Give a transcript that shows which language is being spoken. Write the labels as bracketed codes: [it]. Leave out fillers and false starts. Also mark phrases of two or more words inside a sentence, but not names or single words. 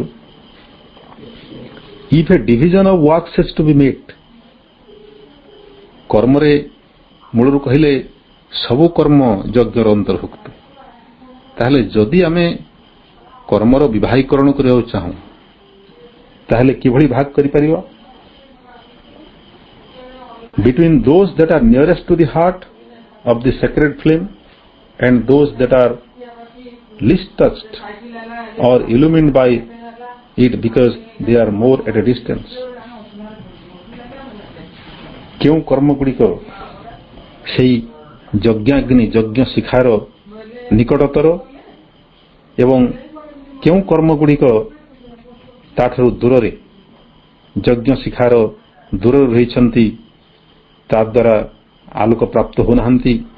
[en] If a division of works has to be made, [or] କର୍ମରେ ମୂଳରୁ କହିଲେ ସବୁ କର୍ମ ଯଜ୍ଞର ଅନ୍ତର୍ଭୁକ୍ତ। ତାହେଲେ ଯଦି ଆମେ କର୍ମର ବିବାହୀକରଣ କରିବାକୁ ଚାହୁଁ, ତାହେଲେ କିଭଳି ଭାଗ କରିପାରିବା? [en] between those that are nearest to the heart of the sacred flame and those that are least touched or illumined by it because they are more at a distance. [or] କେଉଁ କର୍ମ ଗୁଡ଼ିକ ସେହି ଯଜ୍ଞାଗ୍ନି ଯଜ୍ଞ ଶିଖାର ନିକଟତର ଏବଂ କେଉଁ କର୍ମଗୁଡ଼ିକ ତାଠାରୁ ଦୂରରେ ଯଜ୍ଞ ଶିଖାର ଦୂରରେ ରହିଛନ୍ତି, ତାଦ୍ୱାରା ଆଲୋକ ପ୍ରାପ୍ତ ହେଉନାହାନ୍ତି।